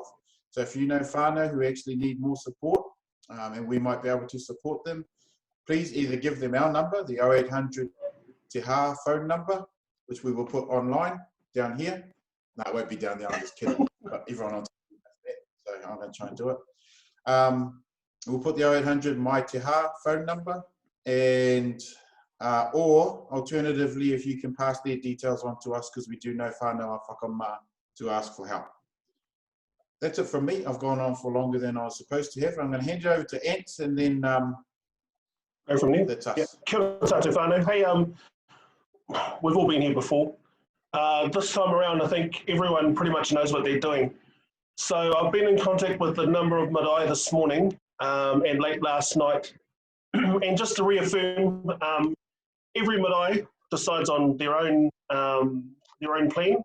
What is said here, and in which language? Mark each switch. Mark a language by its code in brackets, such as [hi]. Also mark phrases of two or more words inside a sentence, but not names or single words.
[en] So if you know whānau who actually need more support, and we might be able to support them, please either give them our number, the 0800 Te Ha phone number, which we will put online down here. No, it won't be down there, I'm just kidding, but everyone else knows that, so I'm going to try and do it. We'll put the 0800 My Te Ha phone number, and or alternatively, if you can pass their details on to us, because we do know whānau a whakamā to ask for help. That's it from me. I've gone on for longer than I was supposed to have. I'm going to hand you over to Ants, and then go from there. That's us. Yeah. [mi] Kia ora tātou whānau. [en] Hey, we've all been here before. This time around, I think everyone pretty much knows what they're doing. So I've been in contact with a number of marae this morning and late last night. And just to reaffirm, every marae decides on their own plan.